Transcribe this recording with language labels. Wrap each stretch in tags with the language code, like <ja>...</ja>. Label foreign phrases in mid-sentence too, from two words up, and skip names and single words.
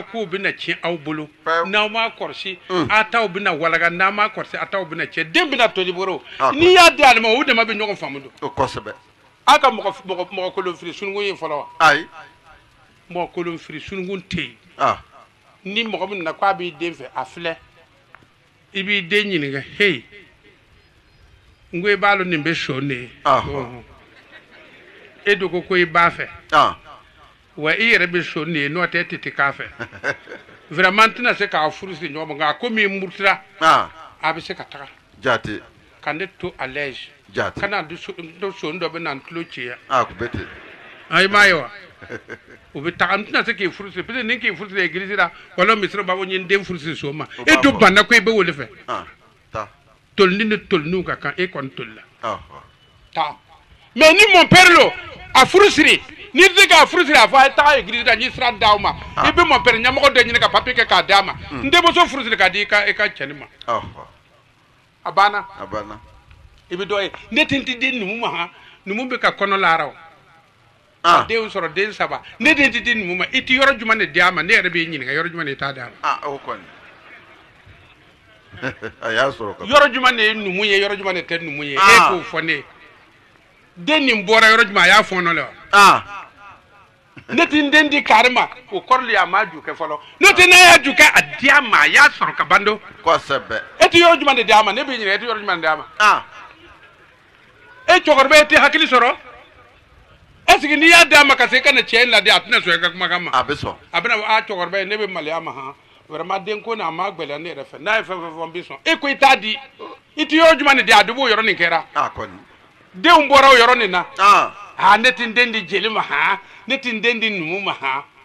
<bm>kow bɛna tiɲɛ aw bolo n'aw m'a kɔlɔsi a taw bɛna walaga n'aw m'a kɔlɔsi a taw bɛna tiɲɛ den bɛna toli bolo n'i y'a di ale ma o dama bɛ ɲɔgɔn faamu don a ka mɔgɔ kolon firi sununkun ye fɔlɔ wa mɔgɔ kolon firi sununkun tɛ yen ni mɔgɔ min nana k'a b'i den fɛ a filɛ i b'i den ɲininka hey n ko i b'a dɔn nin bɛ sɔn ne ye e dogo ko i b'a fɛ wa i yɛrɛ bɛ sɔn nin ye n'o tɛ e tɛ k'a fɛ vraiment tɛna se k'a furu siri ɲɔgɔn ma nka ko min murutira a bɛ se ka taga ka ne to</bm> <fr>à l'aise</fr> <bm>ka na sɔn dɔ bɛ na n tulo ci yan i m'a ye wa o bɛ taga n tɛna se k'i furu siri</bm> <fr>parce que</fr> <bm>ni k'i furu siri église la wala misiri b'a fɔ n ye n den furu siri so ma e to banna ko i bɛ o de fɛ tolini ni toliniw ka kan e kɔni tolila taa mais ni</bm> <fr>mon père</fr> <bm>lo a furu siri n'i tɛ se k'a furu siri a fɔ a ye taga église la n ye sira d'aw ma i bɛ</bm> <fr>mon père</fr> <bm>ɲɛmɔgɔ dɔ ɲini ka papier kɛ k'a d'a ma n denmuso furu siri k'a di i ka cɛnin ma a banna i bɛ dɔ ye ne tɛ n tɛ di numu ma han numu bɛ ka kɔnɔ laara o a denw sɔrɔ den 3 ne den tɛ di numu ma i tɛ yɔrɔ jumɛn de d'a ma ne yɛrɛ b'i ɲininka yɔrɔ jumɛn de i t'a d'a ma yɔrɔ jumɛn de ye numu ye yɔrɔ jumɛn de tɛ numu ye e k'o fɔ ne ye den nin bɔra yɔrɔ jumɛn a y'a fɔɔnɔ le wa ne tɛ n den di kari ma o kɔrɔ le a m'a ju kɛ fɔlɔ n'o tɛ ne y'a ju kɛ a di a ma a y'a sɔrɔ ka ban do e tɛ yɔrɔ jumɛn de d'a ma ne b'i ɲininka e tɛ yɔrɔ jumɛn de d'a ma e cɛkɔrɔba e tɛ hakili sɔrɔ</bm> <fr>est ce que</fr> <bm>n'i y'a d'a ma ka se ka na cɛ in ladi a tɛna sɔn e ka kumakan ma a bɛna a cɛkɔrɔba ye ne bɛ maloya ma han vraiment den ko n'a ma gbɛlɛya ne yɛrɛ fɛ n'a ye fɛn fɛn fɔ n bɛ sɔn e ko i t'a di i tɛ yɔrɔ jumɛn de di a dɔ b'o yɔrɔ nin kɛra denw bɔra o yɔrɔ nin na ne tɛ n den di jeli ma han ne tɛ n den di numu ma han</bm>